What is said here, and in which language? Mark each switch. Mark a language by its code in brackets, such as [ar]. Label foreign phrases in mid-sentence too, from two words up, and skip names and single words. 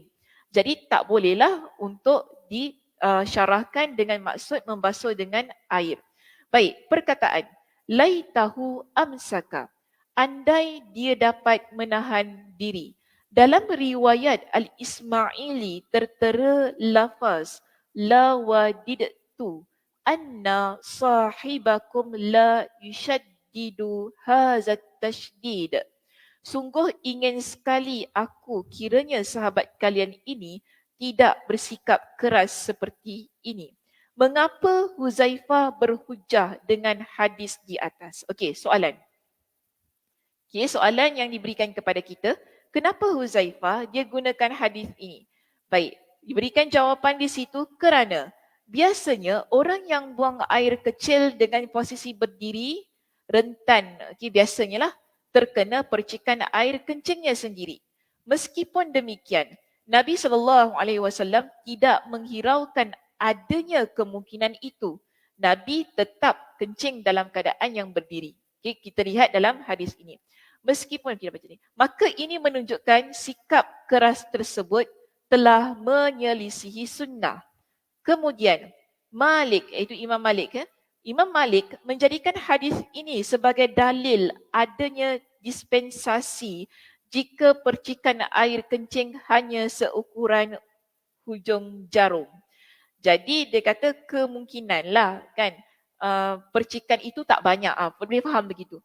[ms] Jadi tak bolehlah untuk disyarahkan dengan maksud membasuh dengan air. Baik, perkataan [ar] laitahu amsaka, [ms] andai dia dapat menahan diri. Dalam riwayat Al-Ismaili tertera lafaz [ar] la wadidtu anna sahibakum la yushaddidu hazat tashdid. [ms] Sungguh ingin sekali aku kiranya sahabat kalian ini tidak bersikap keras seperti ini. Mengapa Huzaifah berhujah dengan hadis di atas? Okey, soalan. Okey, soalan yang diberikan kepada kita, kenapa Huzaifah dia gunakan hadis ini? Baik, diberikan jawapan di situ kerana biasanya orang yang buang air kecil dengan posisi berdiri rentan, biasanya lah terkena percikan air kencingnya sendiri. Meskipun demikian, Nabi SAW tidak menghiraukan adanya kemungkinan itu. Nabi tetap kencing dalam keadaan yang berdiri. Kita lihat dalam hadis ini. Meskipun kita baca ini, maka ini menunjukkan sikap keras tersebut telah menyelisihi sunnah. Kemudian Malik, iaitu Imam Malik, Imam Malik menjadikan hadis ini sebagai dalil adanya dispensasi jika percikan air kencing hanya seukuran hujung jarum. Jadi dia kata kemungkinan lah kan percikan itu tak banyak, boleh faham begitu.